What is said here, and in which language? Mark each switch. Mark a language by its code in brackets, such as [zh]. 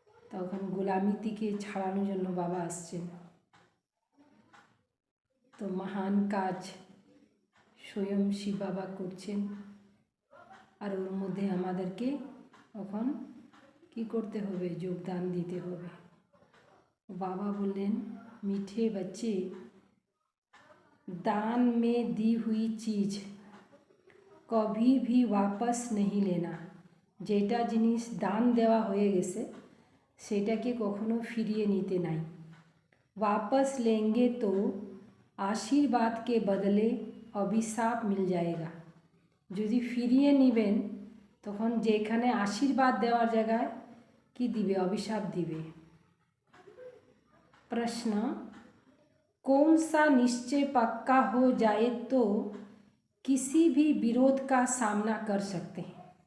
[bn] তখন গোলামি থেকে ছাড়ানোর জন্য বাবা আসছেন। তো মহান কাজ স্বয়ং শিব বাবা করছেন, আর ওর মধ্যে আমাদেরকে এখন কি করতে হবে? যোগদান দিতে হবে। [hi] बाबा बोलें मीठे बच्चे, दान में दी हुई चीज़ कभी भी वापस नहीं लेना। [bn] যেটা জিনিস দান দেওয়া হয়ে গেছে সেটাকে কখনো ফিরিয়ে নিতে নাই। [hi] वापस लेंगे तो आशीर्वाद के बदले अभिशाप मिल जाएगा। [bn] যদি ফিরিয়ে নেবেন তখন যেখানে আশীর্বাদ দেওয়ার জায়গায় কি দিবে? অভিশাপ দিবে। [hi] प्रश्न, कौन सा निश्चय पक्का हो जाए तो किसी भी विरोध का सामना कर सकते हैं?